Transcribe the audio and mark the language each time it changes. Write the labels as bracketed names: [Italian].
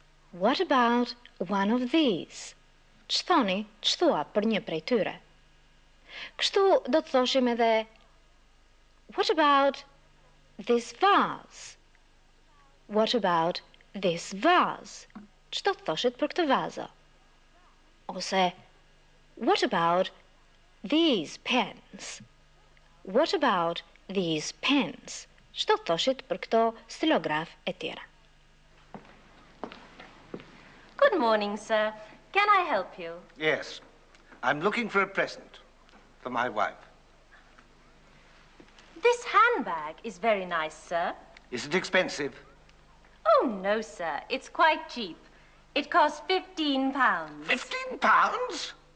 [English] What about one of these? [Albanian] Ç'thoni, ç'thua për një prej tyre? Kështu do të thoshim edhe [English] What about this vase? What about this vase? [Albanian] Ç'do të thoshit për këtë vazo? [English] Ose What about these pens? What about these pens? [Albanian] Ç'do thoshit për këto stilograf e tjera? [English] Good morning, sir. Can I help you? Yes. I'm looking for a present for my wife. This handbag is very nice, sir. Is it expensive? Oh, no, sir. It's quite cheap. It costs £15. £15?